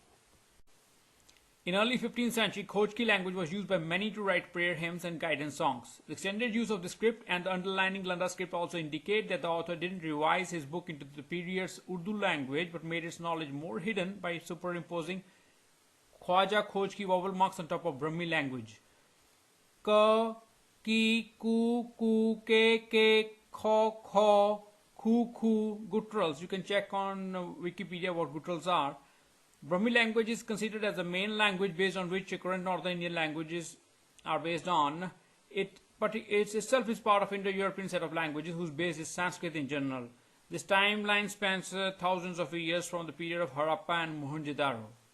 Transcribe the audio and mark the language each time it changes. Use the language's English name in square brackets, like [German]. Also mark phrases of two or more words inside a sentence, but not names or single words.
[English] In early 15th century, Khojki language was used by many to write prayer hymns and guidance songs. The extended use of the script and the underlining Landa script also indicate that the author didn't revise his book into the period's Urdu language, but made its knowledge more hidden by superimposing Landa Khojki vowel marks on top of Brahmi language. K, ki, ku, ke, kho, khu, gutturals. You can check on Wikipedia what gutturals are. Brahmi language is considered as the main language based on which current Northern Indian languages are based on. It itself is part of Indo-European set of languages whose base is Sanskrit in general. This timeline spans thousands of years from the period of Harappa and Mohenjo-daro.